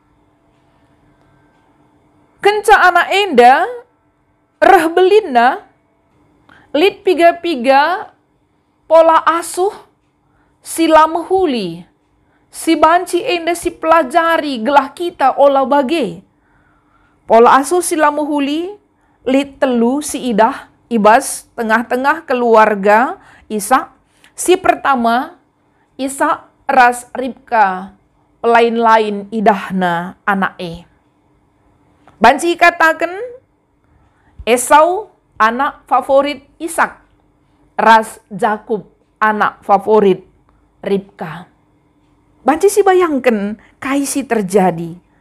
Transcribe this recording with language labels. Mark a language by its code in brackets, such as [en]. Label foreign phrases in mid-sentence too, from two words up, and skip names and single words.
[btx] Kenca anak enda reh belinna lit piga-piga pola asuh sila mehuli si banci enda si pelajari gelah kita olah bage. Pola asuh sila mehuli lit telu si idah ibas tengah-tengah keluarga Ishak. Si pertama Ishak ras Ribka lain-lain idahna anak Banci katakan Esau anak favorit Ishak, ras Jakub anak favorit Ribka. Banci si bayangkan kaisi terjadi.